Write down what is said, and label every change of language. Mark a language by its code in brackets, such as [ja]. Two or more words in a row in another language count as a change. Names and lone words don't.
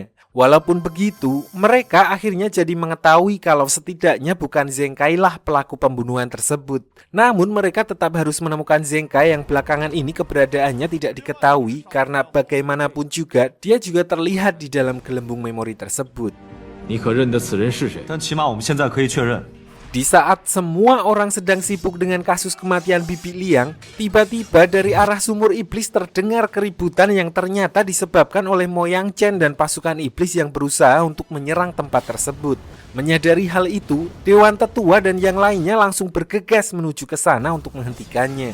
[id] Walaupun begitu, mereka akhirnya jadi mengetahui kalau setidaknya bukan Zenkai lah pelaku pembunuhan tersebut. Namun mereka tetap harus menemukan Zenkai yang belakangan ini keberadaannya tidak diketahui karena bagaimanapun juga dia juga terlihat di dalam gelembung memori tersebut. [zh] 你可认得此人是谁？但起码我们现在可以确认。 [id] Di saat semua orang sedang sibuk dengan kasus kematian Bibi Liang, tiba-tiba dari arah sumur iblis terdengar keributan yang ternyata disebabkan oleh Mo Yang Chen dan pasukan iblis yang berusaha untuk menyerang tempat tersebut. Menyadari hal itu, dewan tetua dan yang lainnya langsung bergegas menuju ke sana untuk menghentikannya.